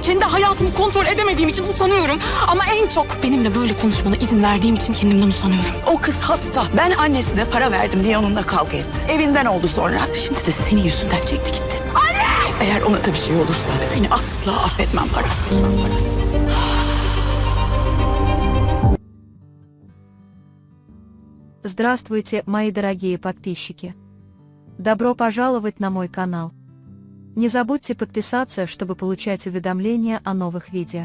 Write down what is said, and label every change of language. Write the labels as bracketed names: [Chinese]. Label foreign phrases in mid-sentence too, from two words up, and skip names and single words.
[Turkish] Kendi hayatımı kontrol edemediğim için utanıyorum. Ama en çok benimle böyle konuşmana izin verdiğim için kendimden utanıyorum. O kız hasta. Ben annesine para verdim diye onunla kavga etti. Evinden oldu sonra. Şimdi de senin yüzünden çekti gitti. Anne! Eğer ona da bir şey olursa seni asla affetmem parası. [Russian] Здравствуйте, мои дорогие подписчики! Добро пожаловать на мой канал. Не забудьте подписаться, чтобы получать уведомления о новых видео.